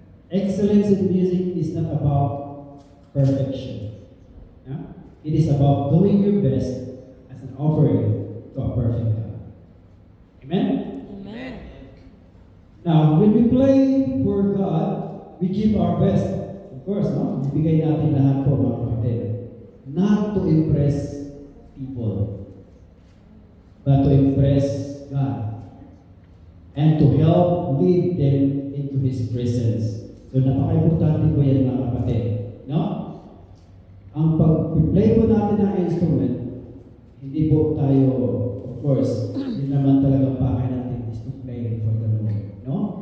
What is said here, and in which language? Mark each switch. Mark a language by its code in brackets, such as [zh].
[en] Excellence in music is not about perfection. Yeah? It is about doing your best as an offering to a perfect God. Amen? Amen. Now, when we play for God, we give our best. Of course, no? [tl] Bibigay natin lahat po, mga kapatid. [en] Not to impress people, but to impress God. And to help lead them into His presence. [tl] So, napaka-importante po yan, mga kapatid. No? Ang pag-play po natin ng instrument, hindi po tayo, of course, hindi naman talagang pakay natin [en] is to play for the Lord. [tl] No?